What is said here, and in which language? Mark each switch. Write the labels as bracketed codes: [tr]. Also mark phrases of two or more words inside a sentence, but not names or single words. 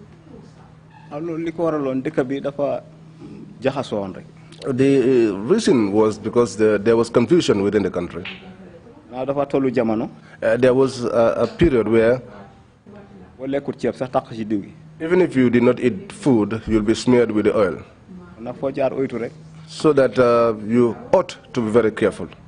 [wo] loolu li ko waraloon dëkk bi dafa jaxasoon rek. [en] The reason was because there was confusion within the country. There was a period where even if you did not eat food, you'll be smeared with the oil. So that you ought to be very careful.